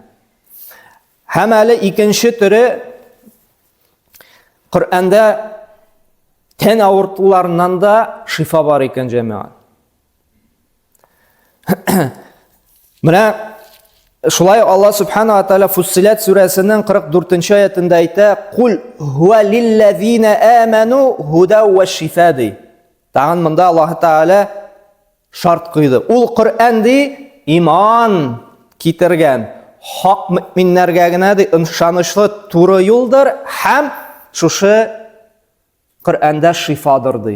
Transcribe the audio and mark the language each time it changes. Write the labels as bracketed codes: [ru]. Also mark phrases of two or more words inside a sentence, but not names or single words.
[tt] Һәм әле икенче төре Коръәндә тән авыртуларыннан да шифа бар икән җәмәгать. Менә шулай Аллаһ [ar] سبحانه وتعالى [tt] Фуссилат сүрәсенең 44-нчы аятында әйтә: [ar] "قل هو للذين آمنوا هدى وشفاء" [tt] ди. Тагын монда Аллаһ Тәгалә шарт куйды. Ул Коръән ди иман китергән хак мөминнәргә генә ди ышанычлы туры юлдыр һәм шушы Коръәндә шифадыр ди.